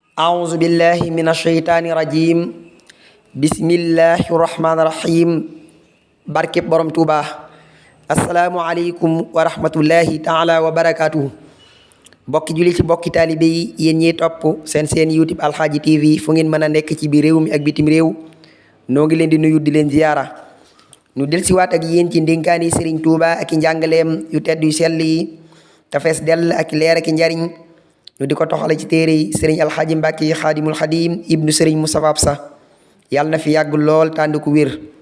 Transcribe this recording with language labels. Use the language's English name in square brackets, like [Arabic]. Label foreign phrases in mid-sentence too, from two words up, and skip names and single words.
[Arabic] أعوذ بالله من الشيطان الرجيم بسم الله الرحمن الرحيم [Wolof] barkeb borom Tuuba [Arabic] السلام عليكم ورحمة الله تعالى وبركاته [Wolof] bokki julli ci bokki taalibe yi yéen ñiy topp seen YouTube Alxaaji TV fu ngeen mën a nekk ci biir réew mi ak bitim réew noo ngi leen di nuyu di leen ziyaara nu del siwaat ak yéen ci ndénkaani Sëriñ Tuuba ak i njàngaleem yu tedd yu sell yi te fees dell ak leer ak i njariñ ñu di ko toxale ci téere yi sëriñ alxaaji Mbàkke xaadimul xadim ibnu sëriñ Moustapha Absa yàlla na fi yàgg lool tànd ku wér